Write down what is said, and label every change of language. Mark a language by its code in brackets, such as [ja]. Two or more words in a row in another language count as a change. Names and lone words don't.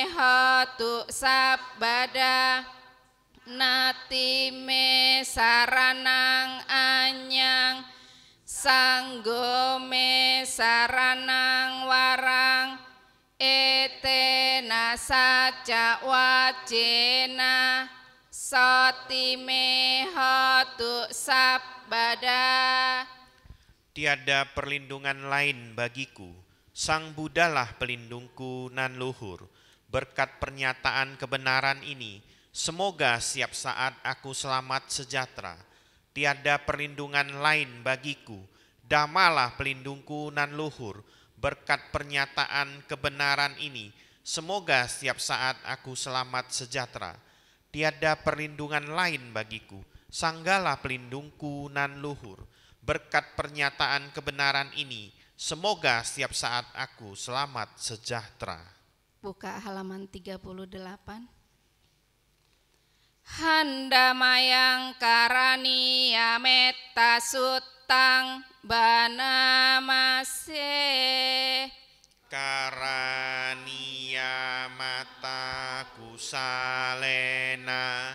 [pi] hotu sabbada nati me saranang anyang sanggo me saranang warang etena saca wacena soti me hotu sabbada. [id] Tiada perlindungan lain bagiku, Sang Buddhalah pelindungku nan luhur. Berkat pernyataan kebenaran ini, semoga setiap saat aku selamat sejahtera. Tiada perlindungan lain bagiku, Dhammalah pelindungku nan luhur. Berkat pernyataan kebenaran ini, semoga setiap saat aku selamat sejahtera. Tiada perlindungan lain bagiku, Sanggalah pelindungku nan luhur. Berkat pernyataan kebenaran ini, semoga setiap saat aku selamat sejahtera. Buka halaman 38. [pi] Handamayang karaniya metta suttang banamase Karaniya mata kusalena